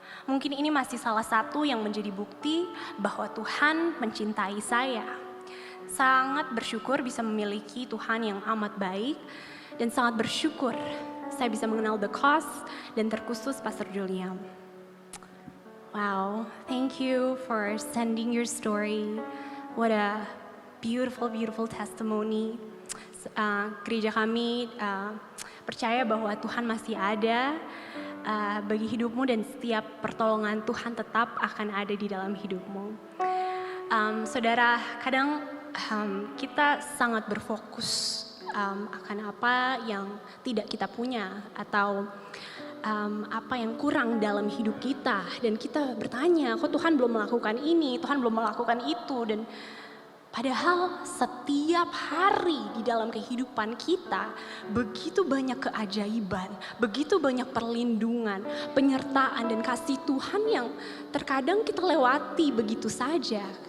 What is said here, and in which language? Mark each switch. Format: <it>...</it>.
<id>Mungkin ini masih salah satu yang menjadi bukti bahwa Tuhan mencintai saya. Sangat bersyukur bisa memiliki Tuhan yang amat baik, dan sangat bersyukur saya bisa mengenal The Cause dan terkhusus Pastor Julian.</id> <en>Wow, thank you for sending your story. What a beautiful, beautiful testimony.</en> <id>Gereja kami percaya bahwa Tuhan masih ada bagi hidupmu, dan setiap pertolongan Tuhan tetap akan ada di dalam hidupmu. Saudara, kadang kita sangat berfokus akan apa yang tidak kita punya, atau apa yang kurang dalam hidup kita, dan kita bertanya, kok Tuhan belum melakukan ini, Tuhan belum melakukan itu, dan padahal setiap hari di dalam kehidupan kita begitu banyak keajaiban, begitu banyak perlindungan, penyertaan dan kasih Tuhan yang terkadang kita lewati begitu saja.</id>